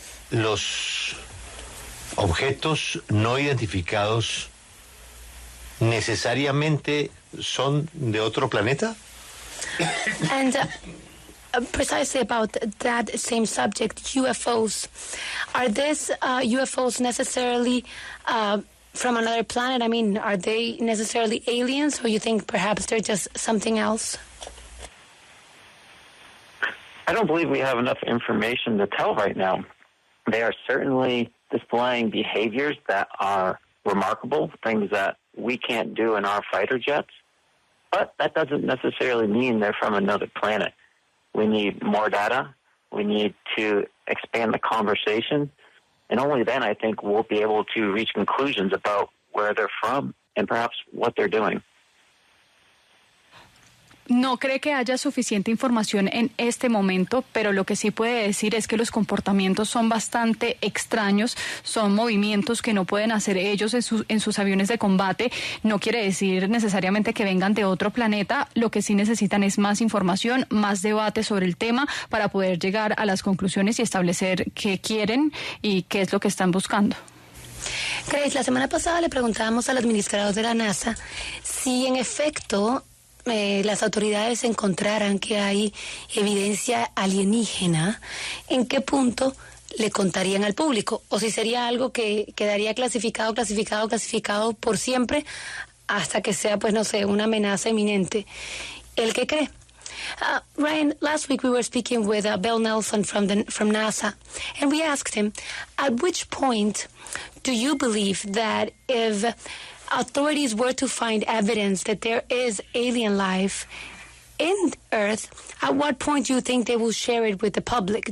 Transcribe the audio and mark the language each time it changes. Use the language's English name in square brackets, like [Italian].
[Spanish] Los objetos no identificados necesariamente son de otro planeta? [English] And precisely about that same subject, UFOs. Are these UFOs necessarily from another planet? I mean, are they necessarily aliens, or you think perhaps they're just something else? I don't believe we have enough information to tell right now. They are certainly displaying behaviors that are remarkable, things that we can't do in our fighter jets. But that doesn't necessarily mean they're from another planet. We need more data. We need to expand the conversation. And only then, I think, we'll be able to reach conclusions about where they're from and perhaps what they're doing. [Spanish] No cree que haya suficiente información en este momento, pero lo que sí puede decir es que los comportamientos son bastante extraños, son movimientos que no pueden hacer ellos en sus aviones de combate. No quiere decir necesariamente que vengan de otro planeta, lo que sí necesitan es más información, más debate sobre el tema para poder llegar a las conclusiones y establecer qué quieren y qué es lo que están buscando. Grace, la semana pasada le preguntábamos al administrador de la NASA si en efecto las autoridades encontraran que hay evidencia alienígena, ¿en qué punto le contarían al público? O si sería algo que quedaría clasificado por siempre hasta que sea, pues no sé, una amenaza inminente. ¿El qué cree? [English] Ryan, last week we were speaking with Bill Nelson from NASA, and we asked him, at which point do you believe that if authorities were to find evidence that there is alien life in Earth, at what point do you think they will share it with the public?